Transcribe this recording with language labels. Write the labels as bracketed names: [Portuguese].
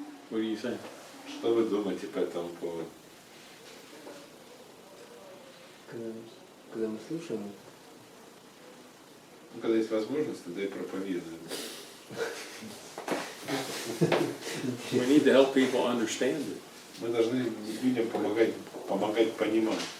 [English] What do you think? [Russian] что вы думаете по этому поводу? Когда мы слушаем, Когда есть возможность, тогда и проповедуем. [English] We need to help people understand it. [Russian] Мы должны людям помогать понимать.